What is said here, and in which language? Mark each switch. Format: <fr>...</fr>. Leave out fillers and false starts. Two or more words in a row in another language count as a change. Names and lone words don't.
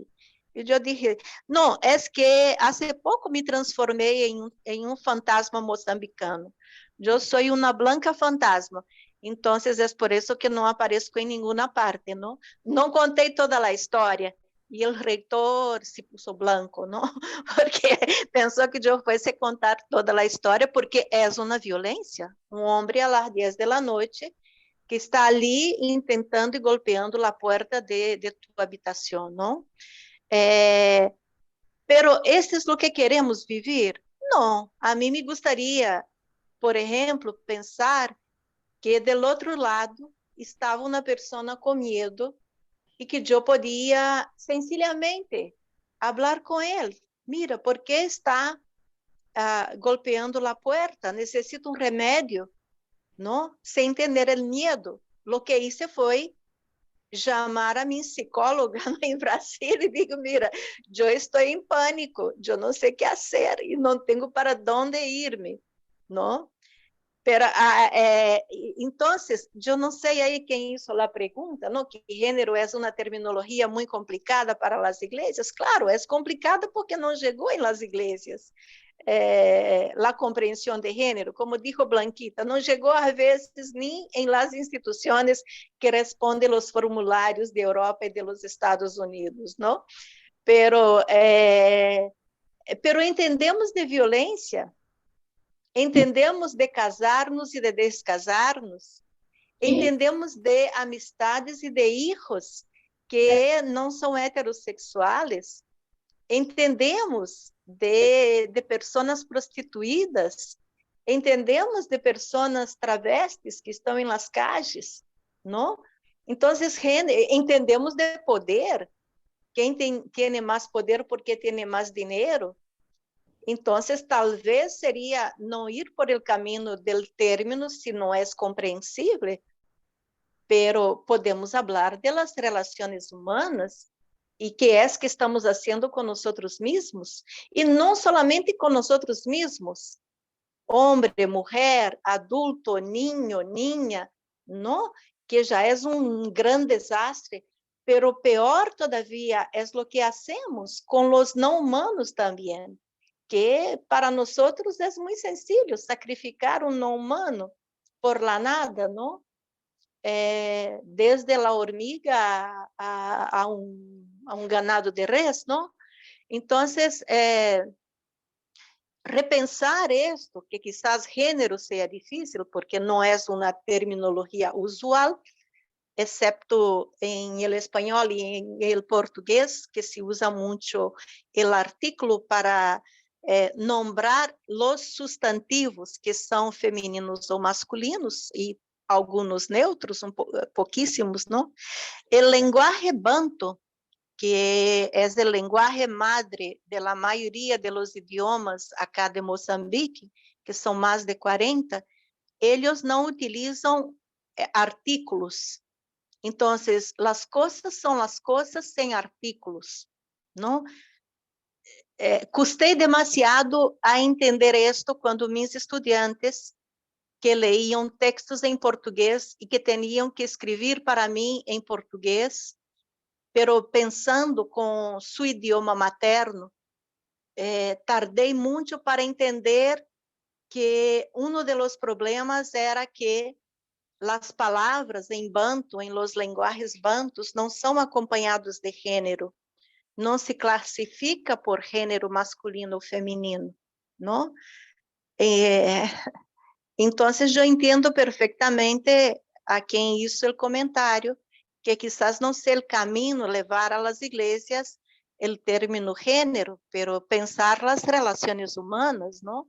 <pt>E eu disse, não, é que há pouco me transformei em um fantasma moçambicano. Eu sou uma blanca fantasma. Então, é por isso que não apareço em nenhuma parte, não? Não contei toda a história. E o reitor</pt> <es>se puso blanco,</es> <pt>não? Porque pensou que eu fosse contar toda a história, porque é uma violência. Um homem às 10 da noite que está ali tentando e golpeando a porta de tua habitação, não? Pero este é o que queremos viver? Não. A mim me gostaria, por exemplo, pensar que do outro lado estava uma pessoa com medo e que eu podia sencillamente falar com ele.</pt> <es>Mira, por que está golpeando la puerta, necesito un remedio, ¿no?</es> <pt>Sem entender</pt> <es>el miedo. Lo que hice</es> <pt>foi chamar a minha psicóloga em Brasília e digo, mira, eu estou em pânico, eu não sei o que fazer e não tenho para onde irme, não?</pt> <es>Pero, entonces,</es> <pt>eu não sei aí quem hizo a pergunta, não? Que gênero é uma terminologia muito complicada para as igrejas. Claro, é complicada porque não chegou em las igrejas. A compreensão de gênero,</pt> <es>como dijo Blanquita,</es> <pt>não chegou às vezes nem em las instituições que respondem os formulários de Europa e de los Estados Unidos, não? Pero entendemos de violência, entendemos de casar-nos e de descasar-nos, entendemos de amistades e de hijos que não são heterossexuais, entendemos de pessoas prostituídas, entendemos de pessoas travestis que estão em</pt> <es>las calles,</es> <pt>não? Então, entendemos de poder, quem tem mais poder porque tem mais dinheiro. Então, talvez seria não ir por el caminho</pt> <es>del término,</es> <pt>se não é compreensível, pero podemos falar de las relações humanas e que é que estamos fazendo com nós mesmos, e não somente com nós mesmos, homem, mulher, adulto,</pt> <es>niño, niña,</es> <pt>não? Que já é grande desastre,</pt> <es>pero peor todavía</es> <pt>é o que hacemos com os não humanos também, que para nós é muito sencillo sacrificar não humano</pt> <es>por la nada,</es> <pt>não? Desde a hormiga a</pt> <es>ganado de res,</es> <pt>não? Então, repensar isto, que quizás gênero seja difícil, porque não é uma terminologia usual, excepto em el espanhol e em el português, que se usa muito</pt> <es>el artículo para nombrar los sustantivos</es> <pt>que são femininos ou masculinos, e alguns neutros, pouquíssimos, não?</pt> <es>El lenguaje banto,</es> <pt>que é o</pt> <es>lenguaje madre de la</es> <pt>maioria</pt> <es>de los idiomas acá</es> <pt>de Moçambique, que são mais de 40, eles não utilizam artículos. Então, as coisas são as coisas sem artículos, não? Custei demasiado a entender isto quando meus estudantes que leiam textos em português e que tinham que escrever para mim em português, pero pensando com seu idioma materno, tardei muito para entender que um dos problemas era que as palavras em banto, em</pt> <es>los lenguajes bantos,</es> <pt>não são acompanhados de gênero, não se classifica por gênero masculino ou feminino, não? Então, eu entendo perfeitamente a quem hizo o comentário, que quizás não seja o caminho levar a</pt> <es>las iglesias</es> <pt>o término gênero, pero pensar as relações humanas, não?</pt>